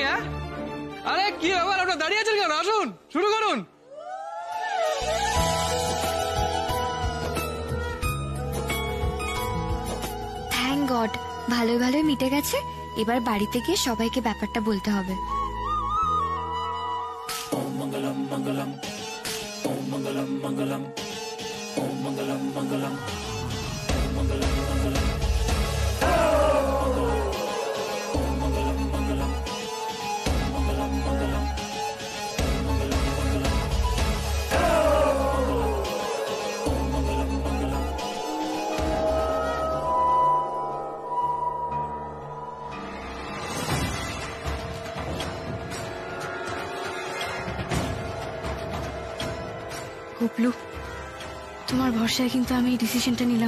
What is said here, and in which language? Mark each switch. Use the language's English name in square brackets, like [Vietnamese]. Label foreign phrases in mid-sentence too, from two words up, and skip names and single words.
[Bangla] হ্যাঁ, আরে কি আবার আপনার দাঁড়িয়ে আছেন কেন? আসুন, শুরু করুন। [English] thank God, [Bangla] ভালোই ভালোই মিটে গেছে। এবার বাড়িতে গিয়ে সবাইকে ব্যাপারটা বলতে হবে। [Sanskrit] ওম মঙ্গলম মঙ্গলম, ওম মঙ্গলম মঙ্গলম, ওম মঙ্গলম মঙ্গলম, ওম মঙ্গলম মঙ্গলম, ওম মঙ্গলম মঙ্গলম, ওম মঙ্গলম মঙ্গলম, ওম মঙ্গলম মঙ্গলম, ওম মঙ্গলম মঙ্গলম। [Bangla] গুবলু, তোমার ভরসায় কিন্তু আমি এই ডিসিশনটা নিলাম।